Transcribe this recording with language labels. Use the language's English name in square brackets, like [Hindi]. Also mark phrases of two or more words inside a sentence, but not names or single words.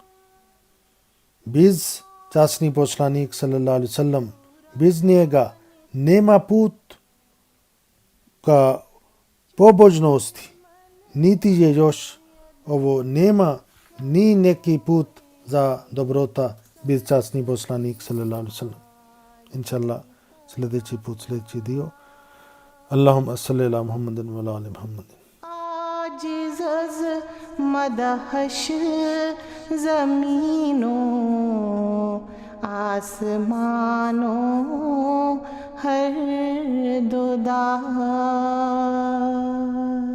[Bosnian] Bez časni poslanik [Arabic] صلى الله عليه وسلم, [Bosnian] bez njega nema put ka pobožnosti, niti je još ovo nema ni neki put za dobrota bez časni poslanik [Arabic] صلى الله عليه وسلم. [Bosnian] Inshallah sljedeći put, sljedeći dio. [Arabic] اللهم صل على محمد وعلى آل محمد. [Urdu] عاجز مدہوش زمینوں آسمانوں ہر دودا